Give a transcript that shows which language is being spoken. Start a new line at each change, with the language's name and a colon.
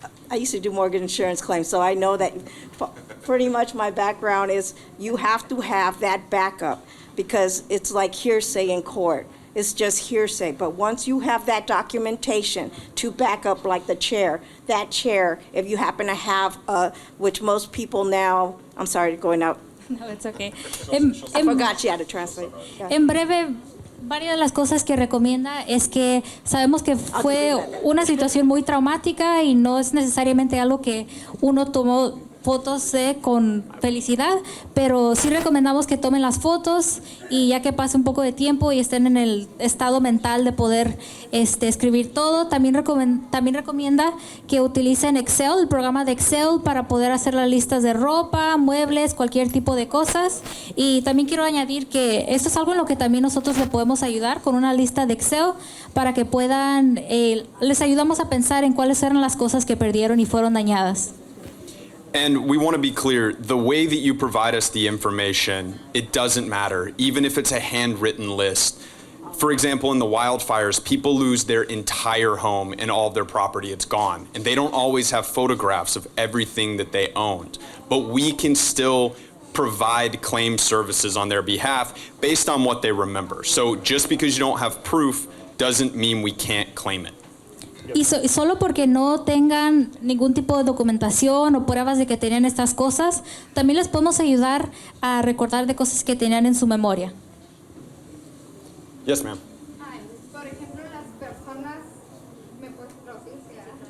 English: I used to do mortgage insurance claims, so I know that pretty much my background is you have to have that backup, because it's like hearsay in court. It's just hearsay. But once you have that documentation to back up, like the chair, that chair, if you happen to have, which most people now, I'm sorry, going out. No, it's okay. I forgot you had to translate. Yeah.
Spanish: En breve, varias de las cosas que recomienda es que sabemos que fue una situación muy traumática y no es necesariamente algo que uno tomó fotos con felicidad, pero sí recomendamos que tomen las fotos y ya que pase un poco de tiempo y estén en el estado mental de poder escribir todo. También recomienda que utilicen Excel, el programa de Excel, para poder hacer las listas de ropa, muebles, cualquier tipo de cosas. Y también quiero añadir que esto es algo en lo que también nosotros le podemos ayudar con una lista de Excel para que puedan, les ayudamos a pensar en cuáles eran las cosas que perdieron y fueron dañadas.
English: And we want to be clear, the way that you provide us the information, it doesn't matter, even if it's a handwritten list. For example, in the wildfires, people lose their entire home and all of their property, it's gone. And they don't always have photographs of everything that they owned. But we can still provide claim services on their behalf based on what they remember. So just because you don't have proof doesn't mean we can't claim it.
Spanish: Y solo porque no tengan ningún tipo de documentación o pruebas de que tenían estas cosas, también les podemos ayudar a recordar de cosas que tenían en su memoria.
English: Yes, ma'am.
Spanish: Por ejemplo, las personas, ¿me puedes traducir? Sí, ¿verdad?